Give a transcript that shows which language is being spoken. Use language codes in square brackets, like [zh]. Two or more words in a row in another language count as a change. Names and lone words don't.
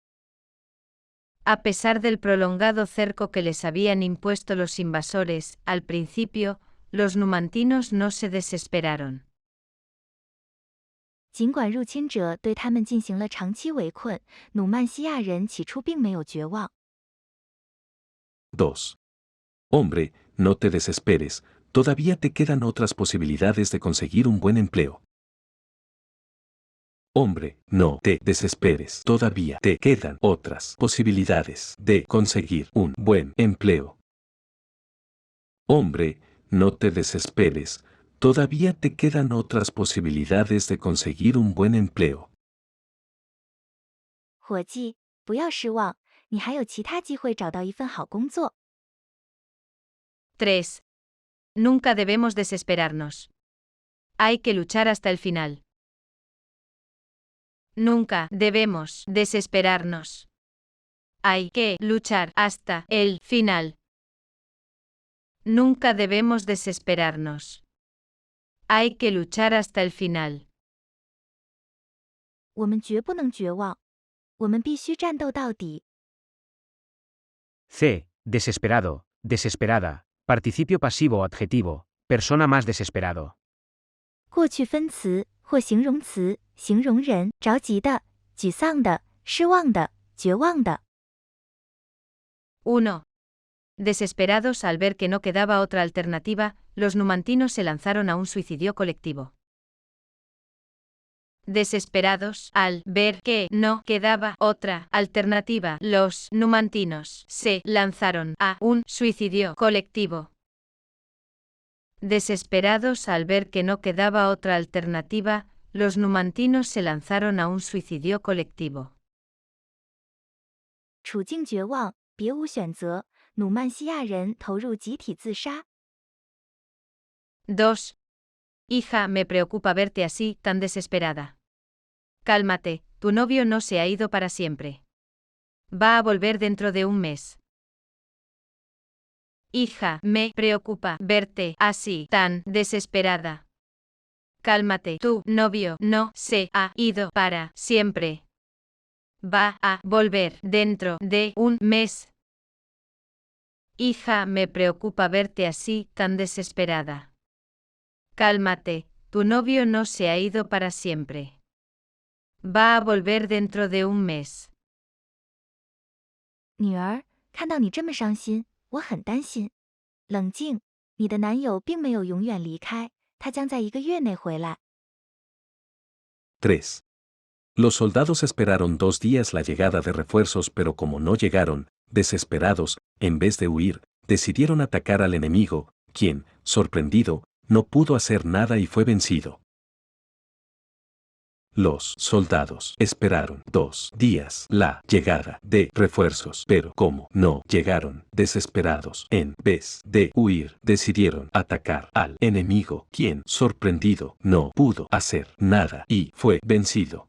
[es] A pesar del prolongado cerco que les habían impuesto los invasores, al principio, los numantinos no se desesperaron. [zh] 尽管入侵者对他们进行了长期围困，努曼西亚人起初并没有绝望。 2. [es] Hombre, no te desesperes, todavía te quedan otras posibilidades de conseguir un buen empleo. Hombre, no te desesperes, todavía te quedan otras posibilidades de conseguir un buen empleo. Hombre, no te desesperes, todavía te quedan otras posibilidades de conseguir un buen empleo. [zh] 伙计，不要失望，你还有其他机会找到一份好工作。 3. [es] Nunca debemos desesperarnos. Hay que luchar hasta el final. Nunca debemos desesperarnos. Hay que luchar hasta el final. Nunca debemos desesperarnos. Hay que luchar hasta el final. [zh] 我们绝不能绝望，我们必须战斗到底。 C. [es] Desesperado, desesperada. Participio pasivo o adjetivo. Persona más desesperado. [zh] 过去分词或形容词，形容人着急的、沮丧的、失望的、绝望的。 1. [es] Desesperados al ver que no quedaba otra alternativa, los numantinos se lanzaron a un suicidio colectivo. Desesperados al ver que no quedaba otra alternativa, los numantinos se lanzaron a un suicidio colectivo. Desesperados al ver que no quedaba otra alternativa, los numantinos se lanzaron a un suicidio colectivo. [zh] 处境绝望，别无选择，努曼西亚人投入集体自杀。 2. [es] Hija, me preocupa verte así, tan desesperada. Cálmate, tu novio no se ha ido para siempre. Va a volver dentro de un mes. Hija, me preocupa verte así, tan desesperada. Cálmate, tu novio no se ha ido para siempre. Va a volver dentro de un mes. Hija, me preocupa verte así, tan desesperada. Cálmate, tu novio no se ha ido para siempre. Va a volver dentro de un mes. [zh] 女儿，看到你这么伤心，我很担心。冷静，你的男友并没有永远离开，他将在1个月内回来。 3. [es] Los soldados esperaron 2 días la llegada de refuerzos, pero como no llegaron, desesperados, en vez de huir, decidieron atacar al enemigo, quien, sorprendido, no pudo hacer nada y fue vencido. Los soldados esperaron 2 días la llegada de refuerzos, pero como no llegaron, desesperados, en vez de huir, decidieron atacar al enemigo, quien, sorprendido, no pudo hacer nada y fue vencido.